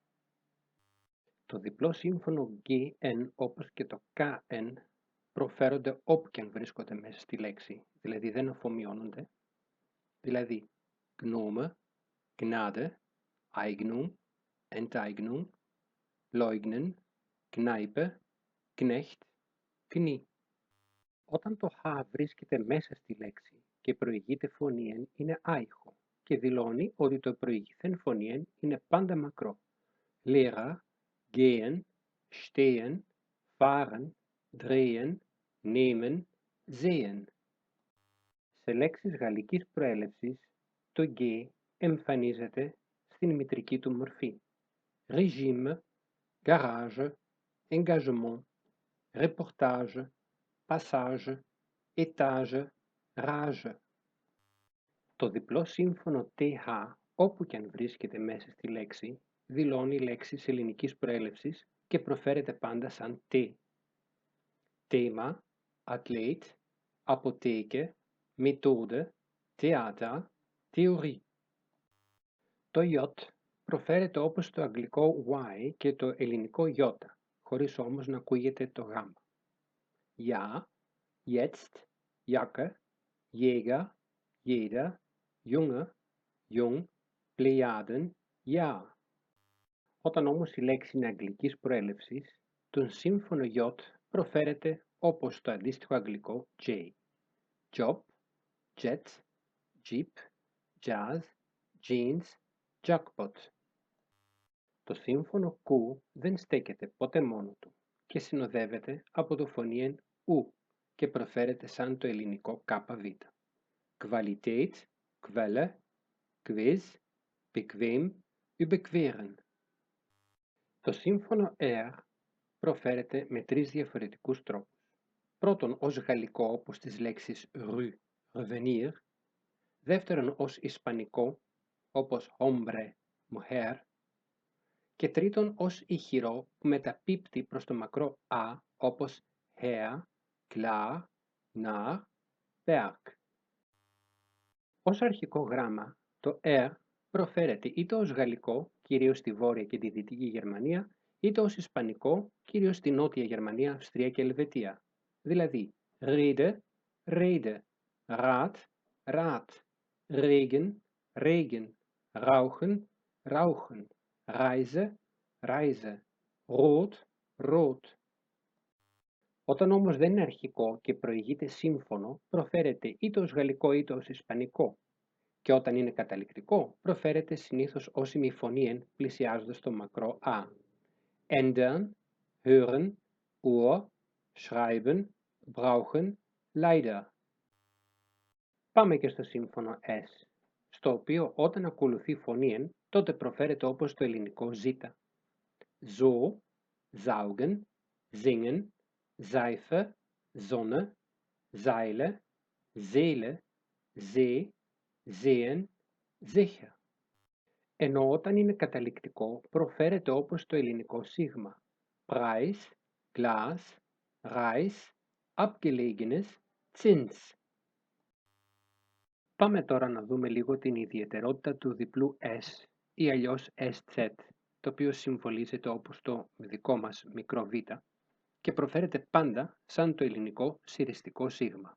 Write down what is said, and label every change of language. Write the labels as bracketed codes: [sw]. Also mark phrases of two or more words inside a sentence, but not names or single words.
[el] Το διπλό σύμφωνο GN όπως και το KN προφέρονται όπου και αν βρίσκονται μέσα στη λέξη, δηλαδή δεν αφομοιώνονται, δηλαδή [de] Gnome, Gnade, Eignung, Enteignung, Leugnen, Kneipe, Knecht, Knie. [el] Όταν το H βρίσκεται μέσα στη λέξη και προηγείται φωνήεν είναι άϊχο και δηλώνει ότι το προηγηθέν φωνήεν είναι πάντα μακρό. [de] Lehrer, gehen, stehen, fahren, drehen, nehmen, sehen. [el] Σε λέξεις γαλλικής προέλευσης, το G εμφανίζεται στην μητρική του μορφή. [fr] Régime, garage, engagement, reportage, passage, étage, rage. [el] Το διπλό σύμφωνο TH, όπου και αν βρίσκεται μέσα στη λέξη, δηλώνει λέξεις ελληνικής προέλευσης και προφέρεται πάντα σαν T. [de] Thema, Athlet, Apotheke, Methode, Theater, Theorie. [el] Το J προφέρεται όπως το αγγλικό Y και το ελληνικό J, χωρίς όμως να ακούγεται το Γ. [de] Ja, jetzt, Jacke, Jäger, jeder, Junge, Jung, Plejaden, Ja. [el] Όταν όμως η λέξη είναι αγγλικής προέλευσης, τον σύμφωνο J προφέρεται όπως το αντίστοιχο αγγλικό J. [en] Job, Jet, Jeep, Jazz, Jeans, Jackpot. [el] Το σύμφωνο Q δεν στέκεται ποτέ μόνο του και συνοδεύεται από το φωνήεν U και προφέρεται σαν το ελληνικό ΚΒ. [de] Qualität, Quelle, Quiz, Bequem, überqueren. [el] Το σύμφωνο R προφέρεται με τρεις διαφορετικούς τρόπους. Πρώτον, ως γαλλικό, όπως τις λέξεις [fr] rue, revenir. [el] Δεύτερον, ως ισπανικό, όπως [es] hombre, mujer. [el] Και τρίτον, ως ηχηρό που μεταπίπτει προς το μακρό «α», όπως [de] her, klar, nach, Berg. [el] Ως αρχικό γράμμα, το R προφέρεται είτε ως γαλλικό, κυρίως στη Βόρεια και τη Δυτική Γερμανία, είτε ως ισπανικό, κυρίως στη Νότια Γερμανία, Αυστρία και Ελβετία. Δηλαδή, [de] Rede, Rede, Rat, Rat, Regen, Regen, Rauchen, Rauchen, Reise, Reise, Rot, Rot. [el] Όταν όμως δεν είναι αρχικό και προηγείται σύμφωνο, προφέρεται είτε ως γαλλικό είτε ως ισπανικό. Και όταν είναι καταληκτικό, προφέρεται συνήθως ως ημιφωνήεν πλησιάζοντας το μακρό «α». [de] Ändern, hören, Ohr, schreiben, brauchen, leider. [el] Πάμε και στο σύμφωνο S, στο οποίο όταν ακολουθεί φωνήεν, τότε προφέρεται όπως το ελληνικό «ζ». [de] So, saugen, singen, Seife, Sonne, Seile, Seele, See, sehen, sicher. [el] Ενώ όταν είναι καταληκτικό προφέρεται όπως το ελληνικό σίγμα. [de] Preis, Glas, Reis, abgelegenes, Zins. [el] Πάμε τώρα να δούμε λίγο την ιδιαιτερότητα του διπλού S ή αλλιώς SZ, το οποίο συμβολίζεται όπως το δικό μας μικρό β και προφέρεται πάντα σαν το ελληνικό συριστικό σίγμα.